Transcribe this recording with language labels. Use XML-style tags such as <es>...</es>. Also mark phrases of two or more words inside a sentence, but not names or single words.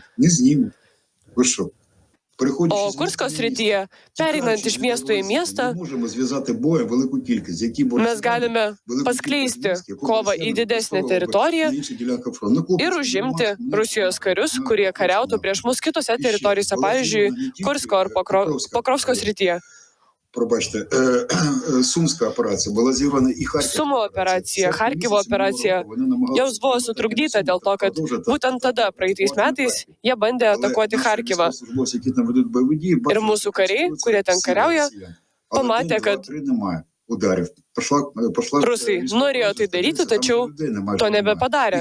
<lt>O Kursko srityje, pereinant iš miesto į miestą, mes galime paskleisti kovą į didesnę teritoriją ir užimti Rusijos karius, kurie kariautų prieš mus kitose teritorijose, pavyzdžiui, Kursko ar Pokrovsko srityje.</lt> <uk>Пробачте, Сумська операція була зірвана і Харків.</uk> <lt>Sumo operacija, Charkivo operacija jos buvo sutrukdyta dėl to, kad būtent tada, praeitais metais, jie bandė atakuoti Charkivą. Ir mūsų kariai, kurie ten kariauja, pamatė, kad Rusai norėjo tai daryti, tačiau to nebepadarė.</lt>